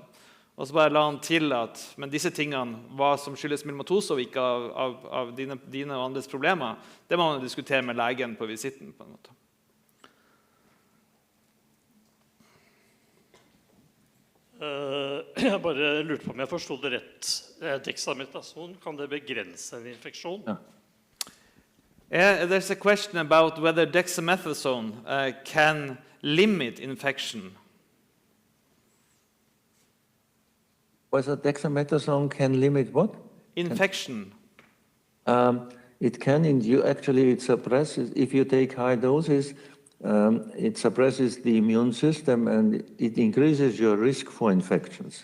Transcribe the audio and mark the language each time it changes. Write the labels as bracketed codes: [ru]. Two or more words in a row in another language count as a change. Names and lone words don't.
[no] Og så bare la han til at men disse tingene, hva som skyldes myelomatose og ikke av dine og andres problemer, det må man diskutere med legen på visitten på en måte. Jeg bare lurte på om jeg forstod det rett. Dexamethason, kan det begrense en infeksjon? [en] There's a question about whether dexamethasone can limit infection. Whether dexamethasone can limit what? Infection. It can induce, actually it suppresses, if you take high doses, it suppresses the immune system and it increases your risk for infections.